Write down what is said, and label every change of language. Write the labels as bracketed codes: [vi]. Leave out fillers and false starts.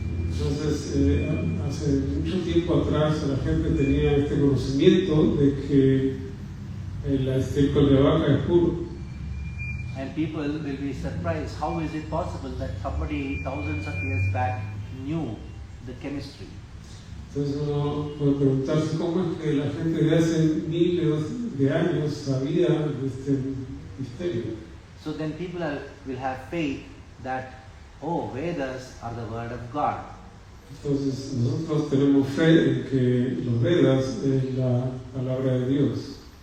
[es] Entonces, hace mucho tiempo atrás la gente tenía este conocimiento de que el estiércol de vaca es puro. [en] And people will be surprised, how is it possible that somebody thousands of years back knew the chemistry? [es] Entonces uno puede preguntarse cómo es que la gente de hace miles de años sabía de este misterio. [en] So then people will have faith that, oh, Vedas are the word of God. [es] Entonces nosotros tenemos fe en que los Vedas es la palabra de Dios.